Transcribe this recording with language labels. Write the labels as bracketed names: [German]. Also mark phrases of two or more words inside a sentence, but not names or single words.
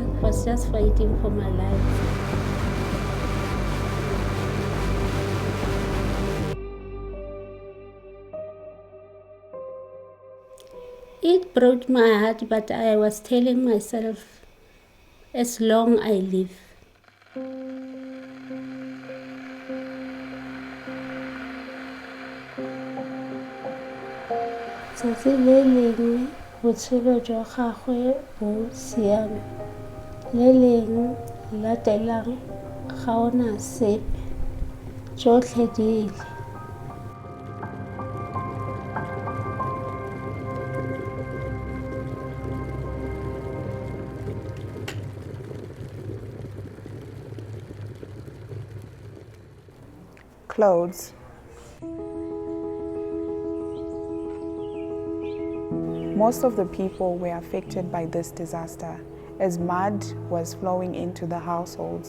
[English] I was just fighting for my life. It broke my heart, but I was telling myself, as long I live. [Tswana] Tsatsi le lengwe botshelo jwa gagwe bo siame, le lengwe latelang ga ona sepe, tsotlhe di ile. [English] Clothes. Most of the people were affected by this disaster as mud was flowing into the households.